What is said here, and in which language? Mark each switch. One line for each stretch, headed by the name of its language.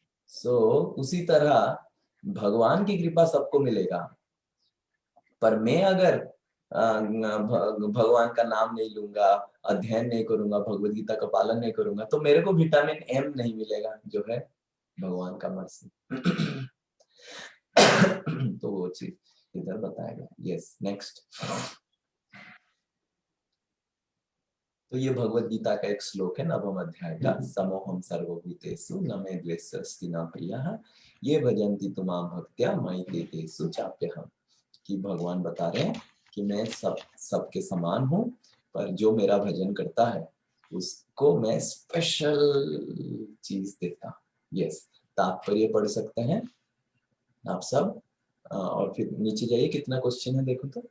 Hindi: सो उसी तरह भगवान की कृपा सबको मिलेगा, पर मैं अगर भगवान का नाम नहीं लूंगा, अध्ययन नहीं करूंगा, भगवद गीता का पालन नहीं करूंगा, तो मेरे को विटामिन एम नहीं मिलेगा, जो है भगवान का मर्सी। तो वो चीज इधर बताया गया। Yes, next. तो ये भगवद गीता का एक श्लोक है, नवम अध्याय का।
Sanskrit: समोहम सर्वभूतेषु न मे द्वेषस्ति न प्रियः ये भजन्ति तुमां भक्त्या मयि ते तेषु चाप्यहम्।
Hindi: कि भगवान बता रहे हैं कि मैं सबके समान हूँ, पर जो मेरा भजन करता है उसको मैं स्पेशल चीज देता हूँ। यस, तात्पर्य पढ़ सकते हैं आप सब, और फिर नीचे जाइए, कितना क्वेश्चन है देखो तो।